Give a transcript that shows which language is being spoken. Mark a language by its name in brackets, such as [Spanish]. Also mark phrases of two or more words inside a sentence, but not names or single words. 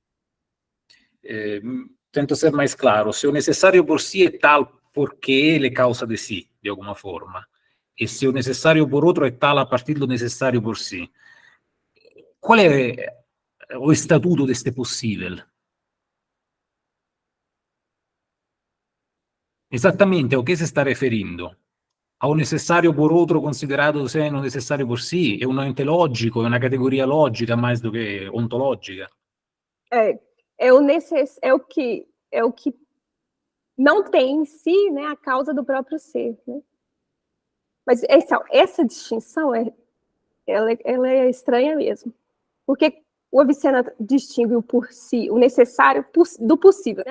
[Portuguese] Tento ser mais claro, se o necessário por si é tal porque ele é causa de si, de alguma forma, e se o necessário por outro é tal a partir do necessário por si, qual é o estatuto deste possível? [Italian] Esattamente a che si sta riferendo? A un necessario [Portuguese] por outro [Italian] considerato se non necessario [Portuguese] por si? [Italian] È un ente logico, è una categoria logica [Portuguese] mais do [Italian] che ontologica? [Portuguese] É o que não tem em si, né, a causa do próprio ser, né? Mas essa distinção ela é estranha mesmo, porque o Avicena distingue o por si, o necessário do possível, né?